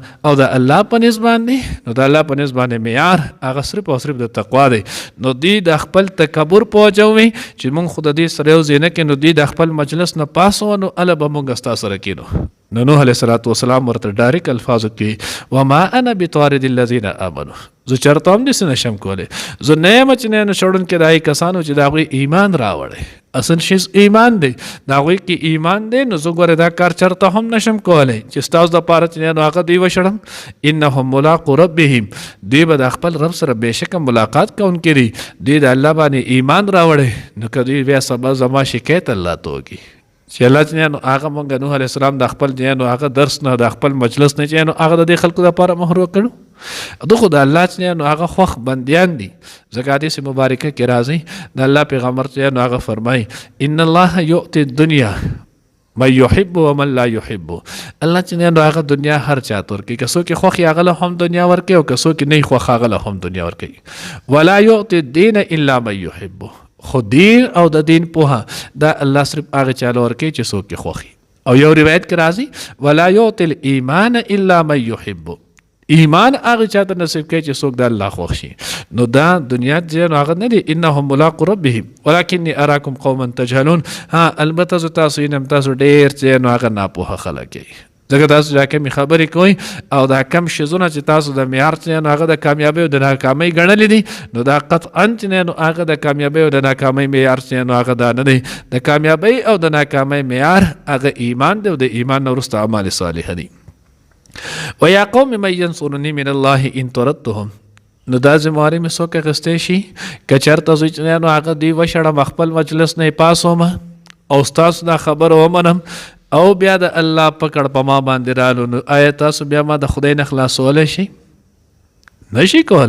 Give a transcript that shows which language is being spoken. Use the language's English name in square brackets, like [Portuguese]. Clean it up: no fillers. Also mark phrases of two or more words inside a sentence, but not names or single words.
[Pashto] او د الله په نسبت باندې نو د الله په نسبت باندې معیار هغه صرف او صرف د تقوا دی. نو دوی د خپل تکبر په وجه وي چې مونږ خو د دې سره یو ځای نه کړو، نو دوی د خپل مجلس نه پاسو نو هله به مونږ ستا سره کېنو. نو نوح [Arabic] علیه السلام [Pashto] ورته ډایرک الفاظو کې [Arabic] وما انا بطارد الذین آمنوا، [Pashto] زه چېرته هم داسې نشم کولی، زه نه یم چې نه شړونکي د هغې کسانو چې د هغوی ایمان راوړی، اصل شیز ایمان دی، د هغوی کې ایمان دی، نو زه ګورې دا کار چېرته هم نشم کولی چې ستاسو دپاره چې نو هغه دوی وشړم. [Arabic] انهم ملاقو ربهم، [Pashto] دوی به د خپل رب سره بېشکه ملاقات کوونکي دي، دوی د الله باندې ایمان راوړی، نو که دوی بیا سبا زما شکایت الله ته وکړي چې الله چې نو هغه مونږ نوح [Arabic] علیه السلام [Pashto] د خپل نو هغه درس نه د خپل مجلس نه چې نو هغه د دې خلکو دپاره محروم کړو. دغه د الله چې نو هغه خوښ بندیان دي، ځکه حدیث مبارکه کې راځي د الله پیغمبر چې نو هغه فرمایي [Arabic] ان الله یؤتی الدنیا من یحب ومن لا یحب، [Pashto] الله چې نو هغه دنیا هر چا ته ورکوي، که څوک یې خوښ هغه له هم دنیا ورکوي او که څوک یې نه خوښ هغه له هم دنیا ورکوي. [Arabic] ولا یؤتی الدین الا من یحب، [Pashto] خو دین او د دین پوهه دا الله صرف هغه چاله ورکوي چې څوک یې خوښي. او یو روایت کې راځي [Arabic] ولا یؤتی الایمان الا من یحب، [Pashto] ایمان هغه چاته نصیب کوي چې څوک د الله خوښ شي. نو دا دنیا چې هغه نه دي [Arabic] انهم ملاقو ربهم ولکنی اراکم قوما تجهلون، [Pashto] ها البته زه تاسو ینم تاسو ډېر چې نو هغه ناپوهه خلک یې، ځکه تاسو دا کمې خبرې کوئ او دا کم شیزونه چې تاسو د معیار چې نو هغه د کامیابۍ او د ناکامۍ ګڼلي دي، نو دا قطعا چې نو هغه د کامیابۍ او د ناکامۍ معیار چې نو هغه دا نه دی. د کامیابۍ او د ناکامۍ معیار هغه ایمان دی او د ایمان نه وروسته اعمال صالحه دي. [Arabic] ویا قوم من ینصرنی من الله ان طردتهم، [Pashto] نو دا ذمهواري مې څوک اخیستی شي که چېرته زه چې نو هغه دوی وشړم خپل مجلس نه یې پاس ومه او ستاسو دا خبره ومنم او بیا د الله پکړ په ما باندې رالو نو آیا تاسو بیا ما د خدای نه خلاصولی شي؟ نشي کولی.